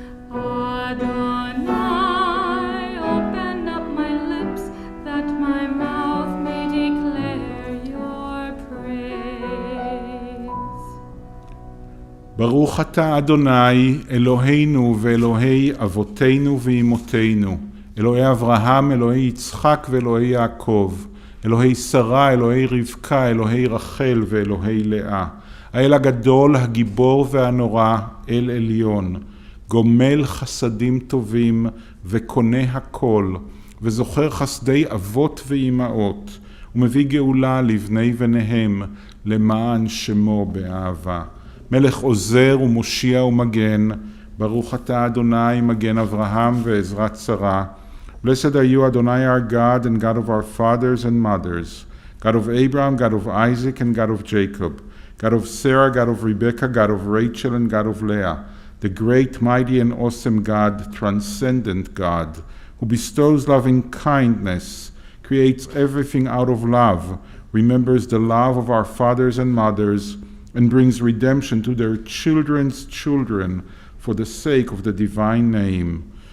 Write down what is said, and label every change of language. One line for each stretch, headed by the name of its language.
English: Adonai, open up my lips that my mouth may declare your praise.
Hebrew: ברוך אתה אדוני אלוהינו ואלוהי אבותינו ואמותינו, אלוהי אברהם, אלוהי יצחק ואלוהי יעקב, אלוהי שרה, אלוהי רבקה, אלוהי רחל ואלוהי לאה, האל הגדול, הגיבור והנורא, אל עליון, גומל חסדים טובים וקונה הכל, וזוכר חסדי אבות ואימהות, ומביא גאולה לבני בניהם, למען שמו באהבה. מלך עוזר ומושיע ומגן, ברוך אתה אדוני מגן אברהם ועזרת שרה.
English: Blessed are you, Adonai, our God and God of our fathers and mothers, God of Abraham, God of Isaac, and God of Jacob, God of Sarah, God of Rebekah, God of Rachel, and God of Leah, the great, mighty, and awesome God, transcendent God, who bestows loving kindness, creates everything out of love, remembers the love of our fathers and mothers, and brings redemption to their children's children for the sake of the divine name.